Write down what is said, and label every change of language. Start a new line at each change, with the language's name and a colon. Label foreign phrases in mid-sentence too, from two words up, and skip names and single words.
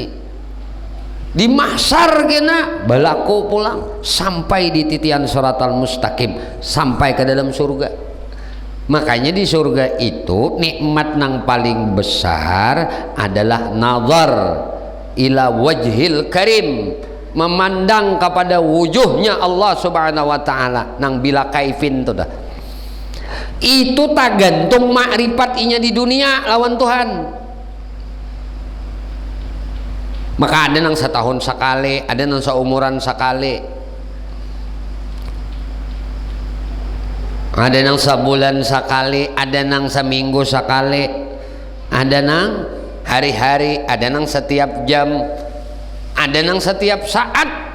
Banjar: Di mahsyar kena balaku pulang sampai di titian siratal mustaqim, sampai ke dalam surga.
Indonesian: Makanya di surga itu nikmat yang paling besar adalah
Arabic: nazar ila wajhil karim,
Indonesian: memandang kepada wujuhnya Allah
Arabic: subhanahu wa ta'ala
Indonesian: nang
Arabic: bila kaifin
Indonesian: itu dah.
Banjar: Itu tak gantung makrifat inya di dunia lawan Tuhan. Maka ada nang setahun sekali, ada nang seumuran sekali, ada nang sebulan sekali, ada nang seminggu sekali, ada nang hari-hari, ada nang setiap jam, ada nang setiap saat.